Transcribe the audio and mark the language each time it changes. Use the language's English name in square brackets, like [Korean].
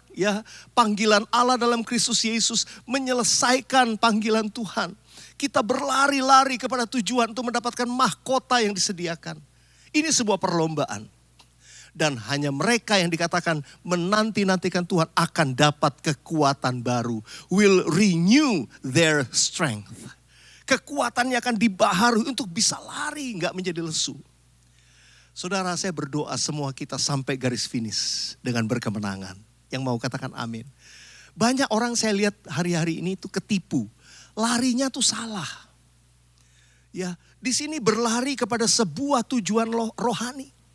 [Indonesian] Ya, panggilan Allah dalam Kristus Yesus menyelesaikan panggilan Tuhan. Kita berlari-lari kepada tujuan untuk mendapatkan mahkota yang disediakan. Ini sebuah perlombaan. Dan hanya mereka yang dikatakan menanti-nantikan Tuhan akan dapat kekuatan baru. [English] Will renew their strength. [Indonesian] Kekuatannya akan dibaharui untuk bisa lari, gak menjadi lesu. Saudara, saya berdoa semua kita sampai garis finish dengan berkemenangan. Yang mau katakan amin. Banyak orang saya lihat hari-hari ini itu ketipu. Larinya tuh salah. Ya, di sini berlari kepada sebuah tujuan rohani.